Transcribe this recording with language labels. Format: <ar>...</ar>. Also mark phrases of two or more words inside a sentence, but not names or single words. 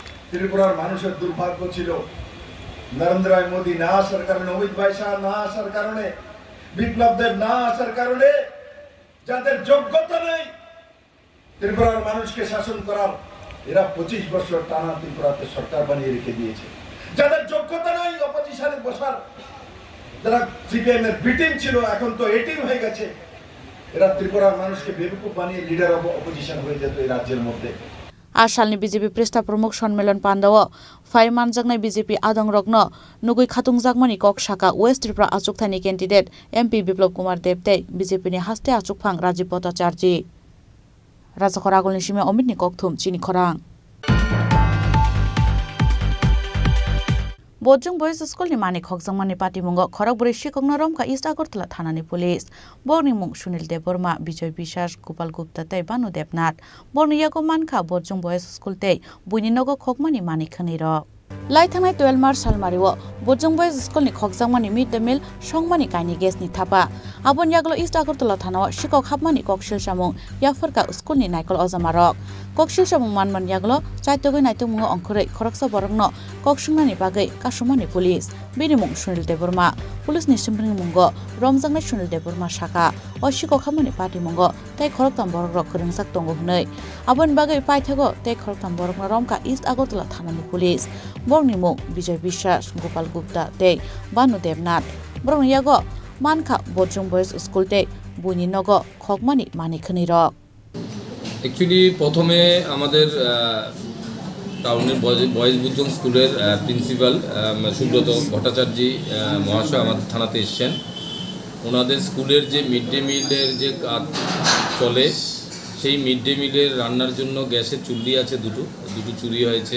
<bn>ত্রিপুরার মানুষের দুর্ভাগ্য ছিল নরেন্দ্র মোদী না আসার কারণে, অমিত ভাই শাহ না আসার কারণে, বিপ্লব দেব না আসার কারণে যাদের যোগ্যতা নেই ত্রিপুরার মানুষকে শাসন করার, এরা 25 বছর টানা ত্রিপুরাতে সরকার বানিয়ে রেখে দিয়েছে। যাদের যোগ্যতা নাই অপোজিশনে বসার, যারা সিপিএম এর বিটিম ছিল এখন তো এটিম হয়ে গেছে, এরা ত্রিপুরার মানুষকে বেবকুফ বানিয়ে</bn> <en>leader of opposition</en> <bn>হয়ে যেত এই রাজ্যের মধ্যে।</bn> <trp>आसालनि बीजेपी प्रेस्टा प्रमुख सम्मेलन पान्डाव फाइ मानजागनाय बीजेपी आदं रग्न नुगै खातुंजागमानि कक शाखा वेस्ट त्रिपुरा आचुकथानि कैंडिडेट एमपी बिप्लब कुमार देबते बीजेपीनि हास्ते आचुकफां राजीव भट्टाचार्य राजाखर आगोलनि सिमे अमितनि ककथुम चिनी खरां बोजों बयज स्कुलनि मानिक हकजांमानि पाटिमुंग खरगबुरि शिकंना रमका इस्ट आगरतला थानानि पुलिस बरनि मुं सुनील देबबर्मा विजय विश्वास गोपाल गुप्ता तै बानु देबनाथ बरनि यागो मानखा बोजों बयज स्कुल तै बुइनि नगो खकमानि मानिक खनि र लाइथांनाय 12 मार्च सालमारिओ बोजों बयज स्कुलनि खकजांमानि</trp> <en>mid day meal</en> <trp>संमानि काइनि गेसनि थापा आबन यागलो इस्ट आगरतला थानाव शिकक हाबमानि ककशिल सामुं याफरका स्कुलनि नायकल अजामारक ककशिल सामुं मानमान यागलो चाइतगै नायतमुंग अंखरै खरकसा बरंनो ककसुंनानि बागै कासुमानि पुलिस बिनि मुं सुनील देबबर्मा पुलिसनि सिमप्रिनि मुंग रमजांनाय सुनील देबबर्मा शाखा अ शिकक हाबमानि पार्टी मुंग तै खरकताम बरक खोरोंसाक दंग हुनै आबन बागै पाइथागो तै खरकताम बरकना रमका इस्ट आगरतला थानानि पुलिस बरनि मुं विजय विश्वास गोपाल गुप्ता तै बानु देबनाथ बरनि यागो मानखा बोजों बयज स्कुल तै बुइनि नग खकमानि मानिखनि रक</trp> <bn>অ্যাকচুয়ালি প্রথমে আমাদের टाउনের বয়েজ বুদ্ধং স্কুলের প্রিন্সিপাল সুব্রত ভট্টাচার্য মহাশয় আমাদের থানাতে এসেছেন। ওনাদের স্কুলের যে</bn> <en>mid day</en> <bn>মিলের যে কাজ চলে সেই</bn> <en>mid day</en> <bn>মিলের রান্নার জন্য গ্যাসের চুল্লি আছে দুটো চুরি হয়েছে।</bn>